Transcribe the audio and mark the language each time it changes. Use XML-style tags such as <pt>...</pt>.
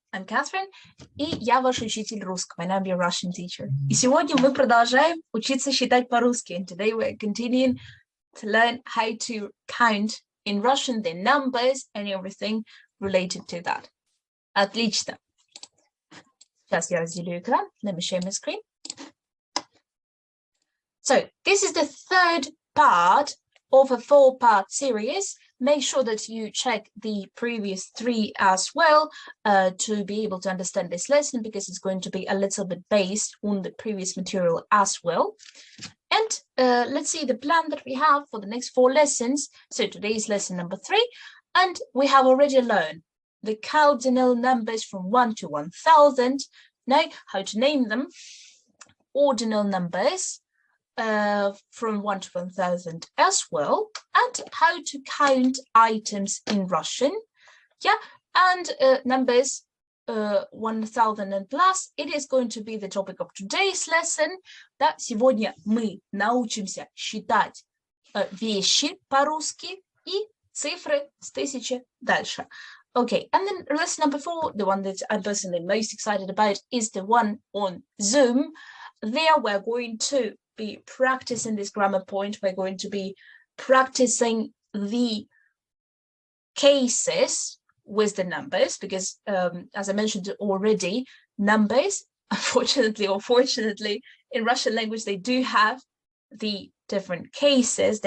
<en>I'm Catherine,</en> <ru>и я ваш учитель русского,</ru> <en>and I'm your Russian teacher.</en> <ru>И сегодня мы продолжаем учиться считать по-русски.</ru> <en>And today we're continuing to learn how to count in Russian, the numbers and everything related to that.</en> <ru>Отлично. Сейчас я разделю экран.</ru> <en>Let me share my screen. So this is the third part of a 4-part series. Make sure that you check the previous 3 as well to be able to understand this lesson, because it's going to be a little bit based on the previous material as well. And let's see the plan that we have for the next 4 lessons. So today is lesson number 3, and we have already learned the cardinal numbers from 1 to 1000. Now, how to name them, ordinal numbers from 1 to 1000 as well, and how to count items in Russian. Yeah, and numbers 1000 and plus. It is going to be the topic of today's lesson.</en> <ru>Да, сегодня мы научимся считать вещи по-русски и цифры с 1000 дальше.</ru> <en>Okay, and then lesson number 4, the one that I'm personally most excited about, is the one on Zoom. There we're going to be practicing this grammar point. We're going to be practicing the cases with the numbers, because as I mentioned already, numbers, unfortunately or fortunately, in Russian language, they do have the different cases.</en>